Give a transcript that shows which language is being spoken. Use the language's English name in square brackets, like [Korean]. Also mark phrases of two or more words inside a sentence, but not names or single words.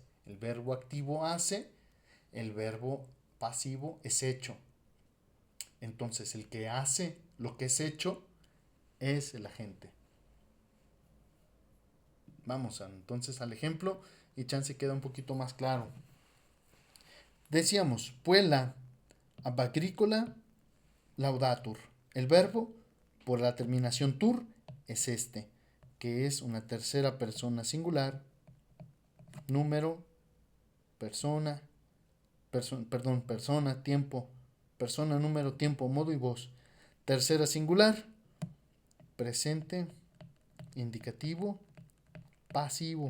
[Spanish] El verbo activo hace, el verbo pasivo es hecho. Entonces el que hace lo que es hecho es el agente. Vamos entonces al ejemplo y chance queda un poquito más claro. Decíamos, [Latin] puella ab agricola laudatur. [Spanish] El verbo por la terminación tur es este, que es una tercera persona singular, número, persona, persona, tiempo, persona, número, tiempo, modo y voz. Tercera singular, presente, indicativo, pasivo.